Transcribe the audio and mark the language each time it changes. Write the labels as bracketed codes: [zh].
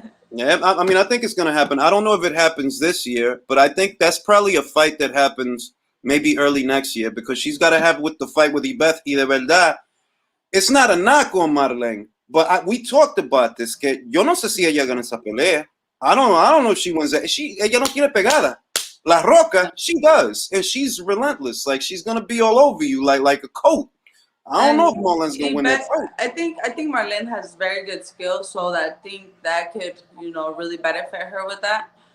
[en] Yeah, I mean, I think it's gonna happen. I don't know if it happens this year, but I think that's probably a fight that happens maybe early next year because she's got to have with the fight with Ibeth. [es] Y de verdad, [en] it's not a knock on Marlene, but we talked about this. [es] Que yo no sé si ella gana esa pelea. [en] I don't know if she wins that. [es] Ella no quiere pegada. [en] La Roca, she does, and she's relentless. Like she's gonna be all over you, like a coat. I don't know if Marlene's gonna win that fight. I think Marlene has very good skills, so I think that could really benefit her with that.